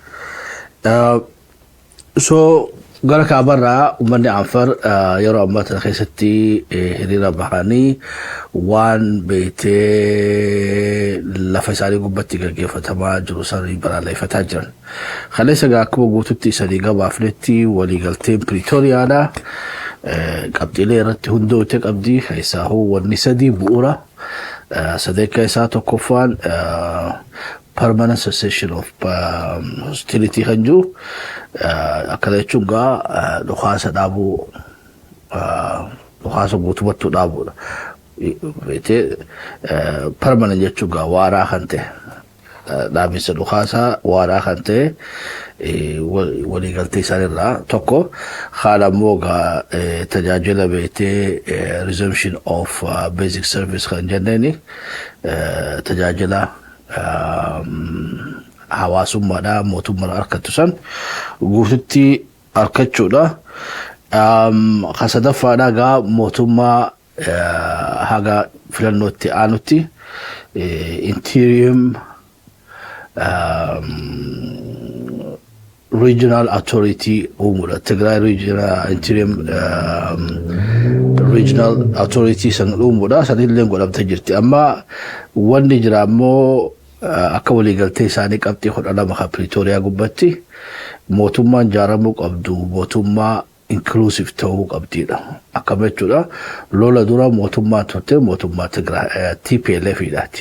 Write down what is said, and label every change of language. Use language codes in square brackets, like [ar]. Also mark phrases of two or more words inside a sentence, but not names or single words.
[om] So gara kaabarraa uummanni Anfar yeroo ammaa tana keessatti hiriira bahanii waan beetee lafa isaanii gubbatti gaggeeffatamaa jiru sanii balaaleffataa jiran. Kaleessa gaa akkuma guututti isanii gabaafnetti waliigalteen Pretooriyaadha. Qabxiilee irratti hundoote qabdii keessaa wanni sadii bu'uura. Sadeeqa isaa tokkoffaan [en] permanent cessation of hostility [om] kan jiru akkana jechuun gaa dhukaasa dhaabuu dhukaasa guutumatti dhaabuudha. Permanent jechuun gaa waaraa kan ta'e dhaabinsa dhukaasaa waaraa kan ta'e waliigaltee isaanirraa tokko haala immoo gaa tajaajila beetee [en] resumption of basic service [om] kan jenneeni tajaajila hawaasummaadha mootummaa harkattu san guututti harkachuudha. Kan sadaffaadha gaa mootummaa haga filannootti aanutti [en] interim regional authority [om] uumuudha. [en] Tigray regional interim regional authority [om] san uumuudha. Sanillee godhamtee jirti. Amma wanni jira ammoo akka waliigaltee isaanii qabxii 12 kan Pretoria gubbatti mootummaan jaaramuu qabdu mootummaa inclusive ta'uu qabdiidha. Akka jechuudha lola dura mootummaa turte mootummaa Tigray TPLFidhaati.